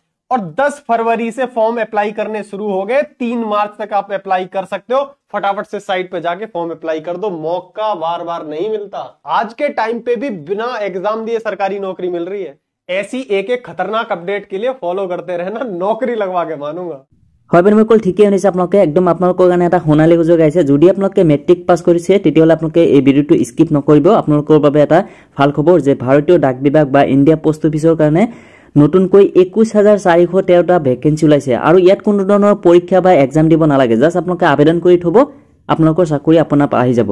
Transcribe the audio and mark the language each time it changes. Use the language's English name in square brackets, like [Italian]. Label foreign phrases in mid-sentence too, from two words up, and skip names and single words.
[Hindi] और 10 फरवरी से [English] form apply [Hindi] करने शुरू हो गए। 3 मार्च तक आप अप्लाई कर सकते हो। फटाफट से साइट पे जाके [English] form apply [Hindi] कर दो, मौका बार बार नहीं मिलता। आज के टाइम पे भी बिना एग्जाम दिए सरकारी नौकरी मिल रही है। ऐसी एक एक खतरनाक अपडेट के लिए फॉलो करते रहना, नौकरी लगवा के मानूंगा। [Assamese] হয় বিনময়কল ঠিকই শুনিছে আপোনালোকে একদম আপোনালোকৰ কাৰণে এটা সোণালী সুযোগ আহিছে। যদি আপোনালোকে [English] matric pass [Assamese] কৰিছে তেতিয়াহ'লে আপোনালোকে এই ভিডিঅ'টো স্কিপ নকৰিব। আপোনালোকৰ বাবে এটা ভাল খবৰ যে ভাৰতীয় ডাক বিভাগ বা ইণ্ডিয়া পোষ্ট অফিচৰ কাৰণে নতুনকৈ 21,413টা ভেকেন্সি ওলাইছে। আৰু ইয়াত কোনো ধৰণৰ পৰীক্ষা বা এক্সাম দিব নালাগে, জাষ্ট আপোনালোকে আবেদন কৰি থব, আপোনালোকৰ চাকৰি আপোনাৰ আহি যাব।